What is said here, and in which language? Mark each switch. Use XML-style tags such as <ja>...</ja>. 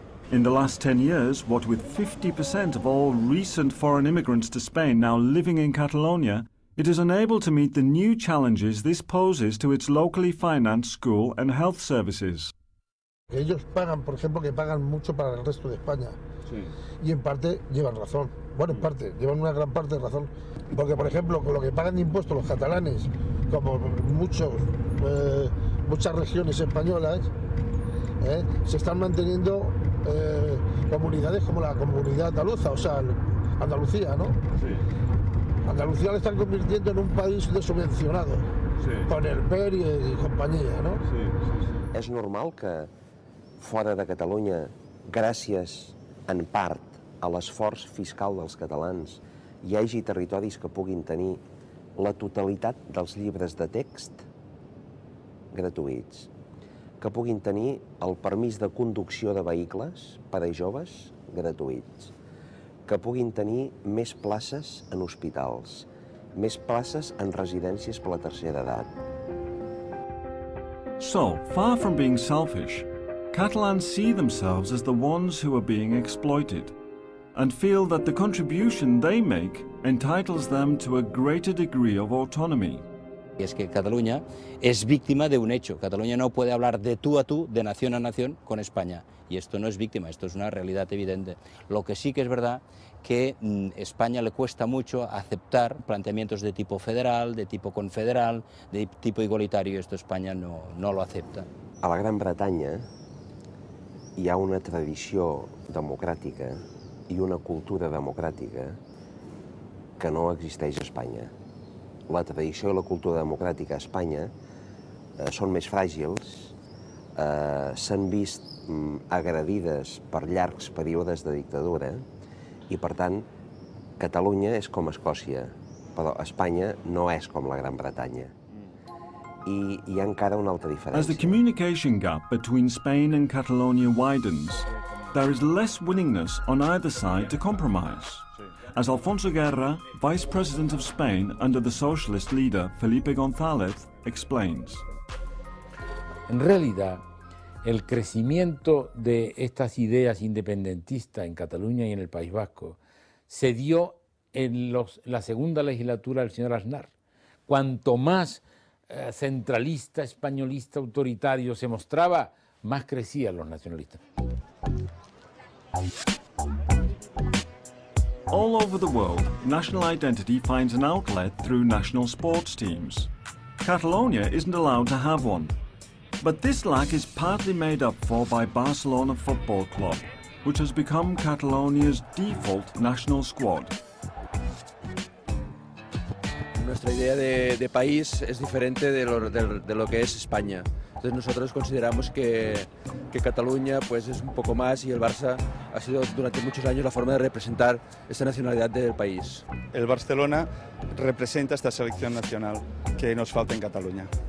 <en>In the last 10 years, what with 50% of all recent foreign immigrants to Spain now living in Catalonia, it is unable to meet the new challenges this poses to its locally financed school and health services.</en> <es>Ellos pagan, por ejemplo, que pagan mucho para el resto de España. Sí. Y en parte llevan razón. Bueno, en parte, llevan una gran parte de razón. Porque, por ejemplo, con lo que pagan de impuestos los catalanes, como muchas regiones españolas, se están manteniendo comunidades como la comunidad andaluza, o sea, Andalucía, ¿no? Sí. Andalucía le están convirtiendo en un país subvencionado, sí, con el PER y compañía, ¿no? Sí, sí, sí.</es> <ca>És normal que fora de Catalunya, gràcies en part a l'esforç fiscal dels catalans, hi hagi territoris que puguin tenir la totalitat dels llibres de text gratuïts, que puguin tenir el permís de conducció de vehicles per a joves gratuïts, que puguin tenir més places en hospitals, més places en residències per la tercera edat.</ca> <en>So, far from being selfish, Catalans see themselves as the ones who are being exploited and feel that the contribution they make entitles them to a greater degree of autonomy.</en> <es>Y es que Cataluña es víctima de un hecho. Cataluña no puede hablar de tú a tú, de nación a nación con España. Y esto no es víctima, esto es una realidad evidente. Lo que sí que es verdad que a España le cuesta mucho aceptar planteamientos de tipo federal, de tipo confederal, de tipo igualitario, y esto España no lo acepta.</es> <ca>A la Gran Bretanya hi ha una tradició democràtica i una cultura democràtica que no existeix a Espanya. La tradició i la cultura democràtica a Espanya són més fràgils, s'han vist agredides per llargs períodes de dictadura i, per tant, Catalunya és com Escòcia, però Espanya no és com la Gran Bretanya. I hi ha encara una altra diferència.</ca> <en>As the communication gap between Spain and Catalonia widens, there is less willingness on either side to compromise. As Alfonso Guerra, Vice President of Spain under the socialist leader Felipe González, explains.</en> <es>En realidad, el crecimiento de estas ideas independentistas en Cataluña y en el País Vasco se dio en la segunda legislatura del señor Aznar. Cuanto más centralista, españolista, autoritario se mostraba, más crecían los nacionalistas.</es> <en>All over the world, national identity finds an outlet through national sports teams. Catalonia isn't allowed to have one. But this lack is partly made up for by Barcelona Football Club, which has become Catalonia's default national squad.</en> <es>Nuestra idea de país es diferente de lo que es España. Entonces nosotros consideramos que Cataluña pues, es un poco más y el Barça ha sido durante muchos años la forma de representar esta nacionalidad del país. El Barcelona representa esta selección nacional que nos falta en Cataluña.</es>